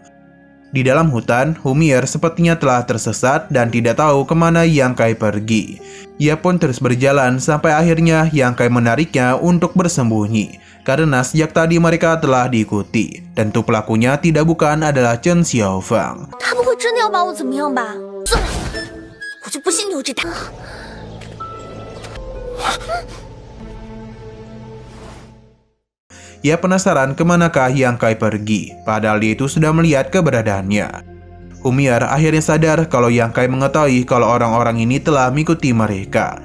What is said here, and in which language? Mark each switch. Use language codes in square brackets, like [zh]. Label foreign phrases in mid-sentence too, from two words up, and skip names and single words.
[id] Di dalam hutan, Humier sepertinya telah tersesat dan tidak tahu kemana Yang Kai pergi. Ia pun terus berjalan sampai akhirnya Yang Kai menariknya untuk bersembunyi. Karena sejak tadi mereka telah diikuti. Tentu pelakunya tidak bukan adalah Chen Xiaofang. [zh] 他不会真的要把我怎么样吧？算了，我就不信你有这胆。 [id] Ia penasaran kemanakah Yang Kai pergi, padahal dia itu sudah melihat keberadaannya. Humier akhirnya sadar kalau Yang Kai mengetahui kalau orang-orang ini telah mengikuti mereka.